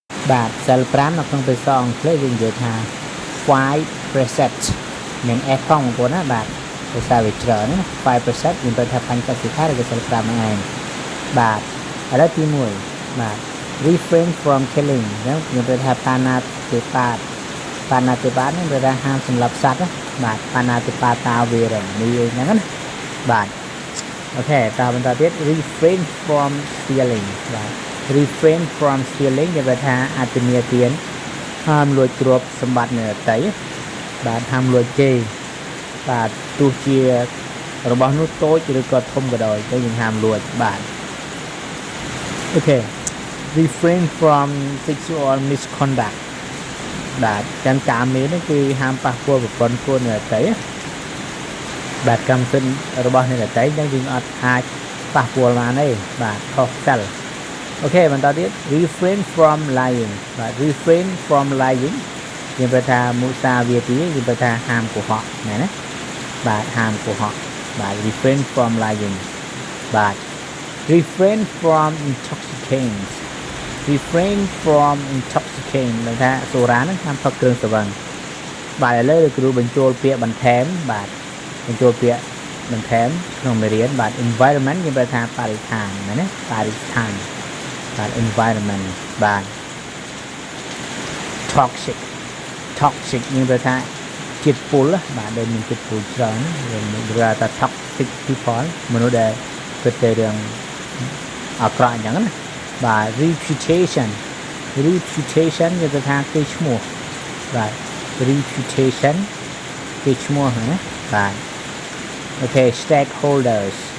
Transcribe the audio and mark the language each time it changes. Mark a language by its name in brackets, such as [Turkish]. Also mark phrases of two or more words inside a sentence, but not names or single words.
[Khmer] បាទ cell 5 នៅក្នុងភាសាអង់គ្លេសយើងនិយាយថា 5 preset មាន S ផងបងប្អូនណាបាទភាសាវាច្រើនណា5 preset យើងទៅថាបញ្ចសិក្ខាឬក៏ cell 5ហ្នឹងឯងបាទឥឡូវទី1បាទ [English] refrain from killing [Khmer] អញ្ចឹងយើងទៅថាបាណាតិបាតហ្នឹងវាថាហាមសម្លាប់ស ត្វណាបាទបាណាតិបាតាវេរមនីអញ្ចឹងណាបាទអូខេតើបន្តទៀត [English] refrain from stealing [Khmer] បាទ [English] refrain from stealing [Khmer] គេថាអតិមាទានហាមលួចទ្រព្យសម្បត្តិអ្នកដទៃបាទហាមលួច គេបាទទោះជារបស់នោះតូចឬក៏ធំក៏ដោយតែយើងហាមលួចបាទអូខេ [English] refrain from sexual misconduct [Khmer] បាទតាមការមាននេះគឺហាមប៉ះពាល់ប្រព័ ន្ធខ្លួនអ្នកដទៃបាទកម្មសិទ្ធិរបស់អ្នកដទៃចឹងយើងអត់អាចប៉ះពាល់បានទេបាទខុសសិលអូខេ បន្តទៀត [English] refrain from lying [Khmer] បាទ [English] refrain from lying [Khmer] យើងប្រថាមុសាវាទីយើងប្រថា ហាមកុហកមែនទេបាទហាមកុហកបាទ [English] refrain from lying [Khmer] បាទ [English] refrain from intoxicants refrain from intoxicant [Khmer] ដែលថាសូរ៉ាហ្នឹងហាមផឹកគ្រឿងស្រវឹងបាទឥឡូវលោកគ្រូបញ្ចូលពាក្យបន្ថែមបាទបញ្ចូលពាក្យបន្ថែមក្នុងមេរៀនបាទ environment យើងប្រថាបរិស្ថានមែនទេបរិស្ថានបាទ environment បាទ toxic យើងប្រថាជាតិពុលបាទដែលមានជាតិពុលច្រើនវាថា [English] toxic people [Khmer] មនុស្សដែលគិតតែរឿងអាក្រក់អញ្ចឹងណាបាទ reputation យើងទៅថាគេឈ្មោះបាទ reputation គេឈ្មោះណាបាទអូខេ stakeholders